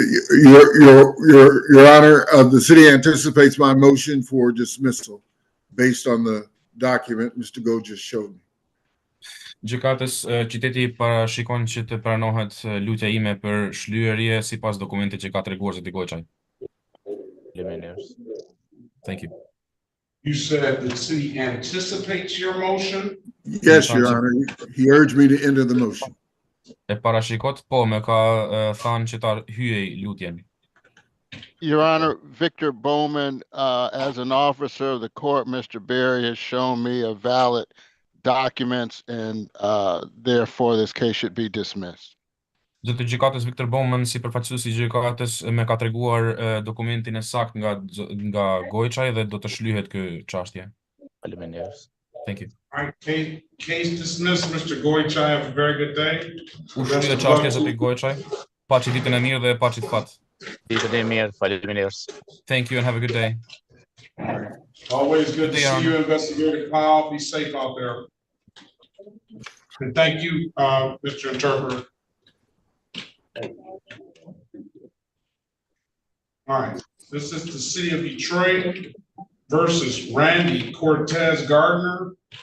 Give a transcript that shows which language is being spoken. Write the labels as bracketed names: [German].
[English] Your Honor, the city anticipates my motion for dismissal based on the document Mr. Go just showed me. [Albanian] Gjykatës qyteti parashikon që të pranohet lutja ime për shlyerje sipas dokumentit që ka treguar zoti Goiçaj. [English] Thank you. You said the city anticipates your motion? Yes, Your Honor. He urged me to enter the motion. [Albanian] E parashikot, po, me ka thënë që ta hyej lutjen. [English] Your Honor, Victor Bowman, as an officer of the court, Mr. Berry has shown me a valid documents and therefore this case should be dismissed. [Albanian] Zoti gjykatës Victor Bowman, si përfaqësuesi i gjykatës, me ka treguar dokumentin e saktë nga Goiçaj dhe do të shlyhet ky çështje. [English] Thank you. All right, case dismissed, Mr. Goichai. Have a very good day. [Albanian] U shlyhe çështja zoti Goiçaj. Paçi ditën e mirë dhe paçi të fat. Ditën e mirë, faleminderit. [English] Thank you and have a good day. Always good to see you, Investigator Powell. Be safe out there. And thank you, Mr. Interpreter. All right, this is the city of Detroit versus Randy Cortez Gardner.